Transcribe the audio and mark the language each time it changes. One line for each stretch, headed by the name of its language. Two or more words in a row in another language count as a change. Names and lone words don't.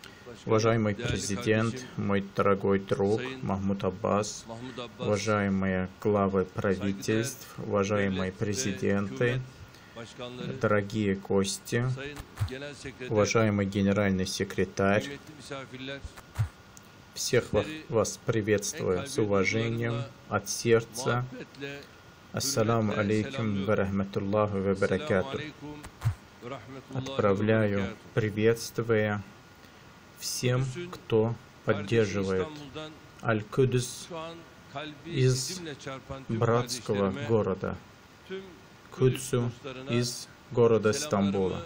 Russian: Уважаемый президент, мой дорогой друг Махмуд Аббас, уважаемые главы правительств, уважаемые президенты, дорогие гости, уважаемый генеральный секретарь, всех вас приветствую с уважением от сердца.
Arabic: السلام عليكم ورحمة الله وبركاته.
Russian: Отправляю приветствия всем, кто поддерживает Аль-Кудс из братского города Кудсу, из города Стамбула.